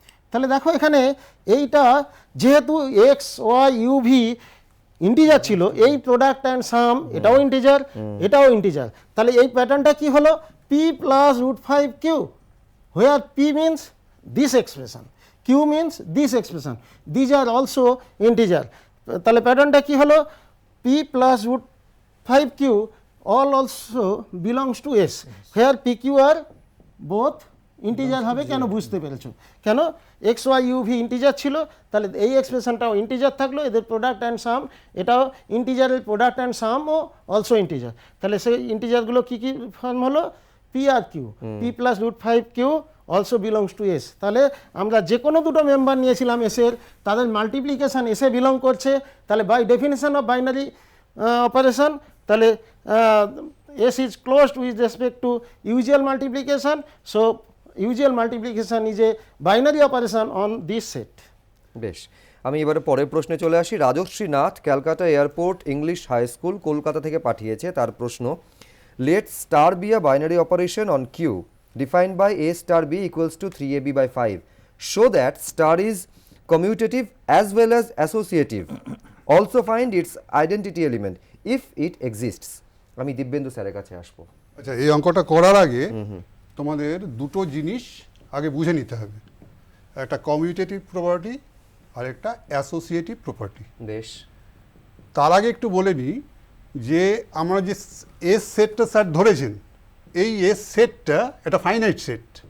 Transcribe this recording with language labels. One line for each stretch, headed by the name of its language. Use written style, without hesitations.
Bangla: তাহলে দেখো এখানে এইটা যেহেতু x Y U V integer ছিল, এই প্রোডাক্ট অ্যান্ড সাম এটাও ইন্টিজার, এটাও ইন্টিজার। তাহলে এই প্যাটার্নটা কি হলো?
English: P plus √5q, where p means this expression, q means this expression, these are also integer.
Bangla: তাহলে প্যাটার্নটা কি হলো?
English: p plus √5q all also belongs to s, where pq are both integer হবে।
Bangla: কেন? বুঝতে পেরেছো কেন? x y u v integer ছিল, তাহলে এই এক্সপ্রেশনটাও ইন্টিজার থাকলো। এদের প্রোডাক্ট অ্যান্ড সাম এটাও ইন্টিজারের প্রোডাক্ট অ্যান্ড সামও অলসো ইন্টিজার। তাহলে সেই ইন্টিজারগুলো কী কী ফর্ম হলো? p আর q,
English: p plus √5q also belongs to s.
Bangla: তাহলে আমরা যে কোনো দুটো মেম্বার নিয়েছিলাম এসের, তাদের মাল্টিপ্লিকেশান এসে বিলং করছে।
English: তাহলে by definition of binary operation, তাহলে s is closed with respect to usual multiplication. So usual multiplication is a binary operation on this set.
Bangla: বেশ, আমি এবারে পরের প্রশ্নে চলে আসি। Rajshri Nath Calcutta airport English high school Kolkata থেকে পাঠিয়েছে। তার প্রশ্ন,
English: Let star b a binary operation on q defined by a star b equals to 3ab by 5. Show that star is commutative as well as associative. Also find its identity element if it exists.
Bangla: আমি দিব্যেন্দু স্যারের কাছে আসবো। আচ্ছা, এই অঙ্কটা করার আগে তোমাদের দুটো জিনিস আগে বুঝে নিতে হবে, একটা কমিউটেটিভ প্রপার্টি আর একটা অ্যাসোসিয়েটিভ প্রপার্টি। বেশ, তার আগে একটু বলে নিই যে আমরা যে এস সেটটা স্যার ধরেছেন, এই এস সেটটা একটা ফাইনাইট সেট।